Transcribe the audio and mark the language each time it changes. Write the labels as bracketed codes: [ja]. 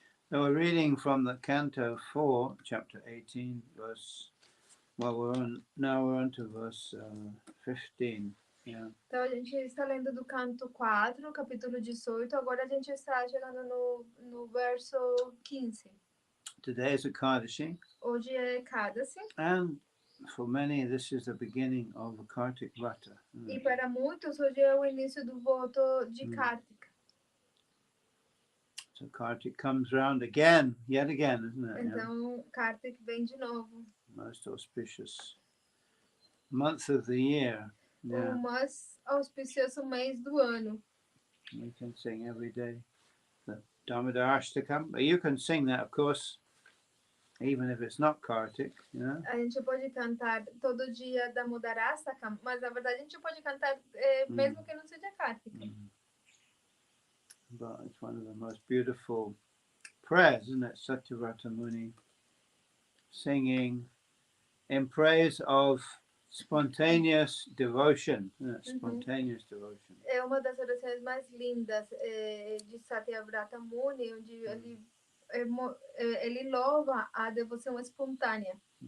[en] So we're reading from the Canto 4, chapter 18, verse. Well, we're on to verse 15. Yeah. [pt] Então a gente está lendo do canto 4, capítulo 18. Agora a gente está chegando no verso 15. [en] Today is Ekadashi. [pt] Hoje é Ekadasi. [en] And for many, this is the beginning of the Kartik Vrata. [pt] E para muitos, hoje é o início do voto de Kartika. [en] So Kartik comes round again, yet again, isn't it? [pt] Então, Kartik vem de novo. [en] Most auspicious month of the year. [pt] Yeah. O mais auspicioso mês do ano. [en] We can sing every day the Damodar Ashtakam. But you can sing that, of course, even if it's not Kartik, you know? [pt] A gente pode cantar todo dia Damodar Ashtakam, mas na verdade a gente pode cantar mesmo que não seja Kartika. [en] But it's one of the most beautiful prayers, isn't it? Satyavrata Muni singing in praise of spontaneous devotion. Spontaneous devotion. [pt] É uma das orações mais lindas de Satyavrata Muni, onde ele louva a devoção espontânea.